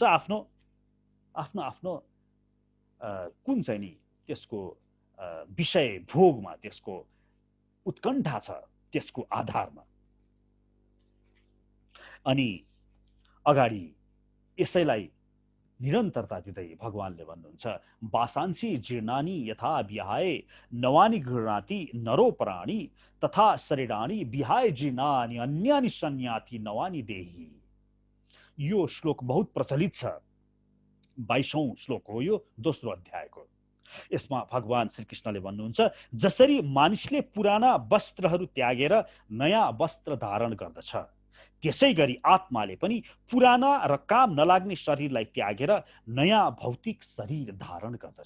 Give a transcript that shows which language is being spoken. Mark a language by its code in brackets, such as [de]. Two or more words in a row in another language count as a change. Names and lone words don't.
[ne] आफ्नो आफ्नो आफ्नो कुन चाहिँ नि त्यसको विषय भोगमा, त्यसको उत्कण्ठा छ, त्यसको आधारमा। अनि अगाडि यसैलाई निरन्तरता दिँदै भगवानले भन्नुहुन्छ [sa] वासांसी जीर्णानि यथा विहाय नवानि गृह्णाति नरो प्राणी तथा शरीराणि विहाय जीर्णानि अन्यानि संयाति नवानि देहि। [ne] यो श्लोक बहुत प्रचलित छ। 22औं श्लोक हो यो, दोस्रो अध्यायको। यसमा भगवान श्रीकृष्णले भन्नुहुन्छ जसरी मानिसले पुराना वस्त्रहरू त्यागेर नयाँ वस्त्र धारण गर्दछ त्यसै गरी आत्माले पनि पुराना र काम नलाग्ने शरीरलाई त्यागेर नयाँ भौतिक शरीर धारण गर्दछ।